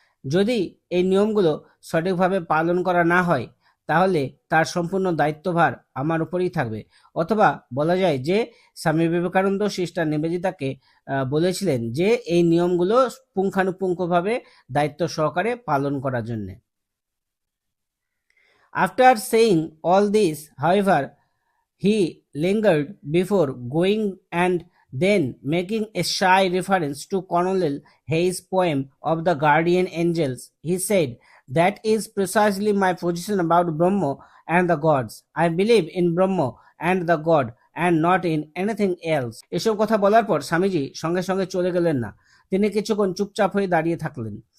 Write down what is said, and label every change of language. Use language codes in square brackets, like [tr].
[bn] যদি এই নিয়মগুলো সঠিকভাবে পালন করা না হয় তাহলে তার সম্পূর্ণ দায়িত্বভার আমার উপরেই থাকবে। অথবা বলা যায় যে স্বামী বিবেকানন্দ সিস্টার নিবেদিতাকে বলেছিলেন যে এই নিয়মগুলো পুঙ্খানুপুঙ্খভাবে দায়িত্ব সহকারে পালন করার জন্য। [en] After saying all this, however, he lingered before going, and then making a shy reference to Colonel Hayes' poem of the guardian angels, he said, that is precisely my position about Brahma and the gods. I believe in Brahma and the God and not in anything else. [bn] এসব কথা বলার পর স্বামীজি সঙ্গে সঙ্গে চলে গেলেন না। তিনি কিছুক্ষণ চুপচাপ হয়ে দাঁড়িয়ে থাকলেন।